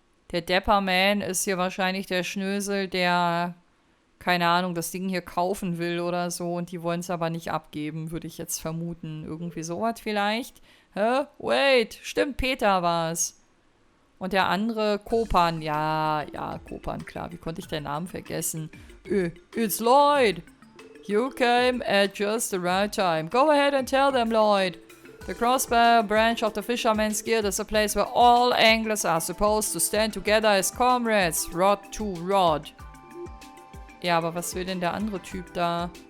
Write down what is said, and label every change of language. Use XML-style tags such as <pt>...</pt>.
<de>Der Dapperman ist hier wahrscheinlich der Schnösel, der, keine Ahnung, das Ding hier kaufen will oder so. Und die wollen es aber nicht abgeben, würde ich jetzt vermuten. Irgendwie sowas vielleicht. Hä? Wait, stimmt, Peter war's. Und der andere, Kopan. Ja, Kopan, klar. Wie konnte ich den Namen vergessen?</de> <en>It's Lloyd. You came at just the right time. Go ahead and tell them, Lloyd. The Crossbar branch of the Fisherman's Guild is a place where all anglers are supposed to stand together as comrades, rod to rod.</en> <de>Ja, aber was will denn der andere Typ da?</de>